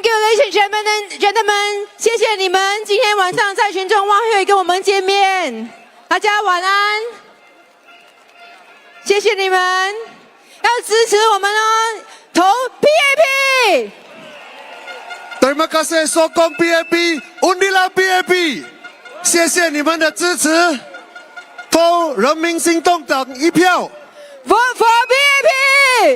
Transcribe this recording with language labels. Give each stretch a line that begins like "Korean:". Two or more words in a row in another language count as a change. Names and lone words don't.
English: you, ladies and gentlemen，
Chinese: 谢谢你们今天晚上在群众花卉跟我们见面，大家晚安。谢谢你们，要支持我们哦，投 PAP。
Malay: Terima kasih sokong PAP, undilah PAP，
Chinese: 谢谢你们的支持，投人民行动党一票。
English: Vote for PAP。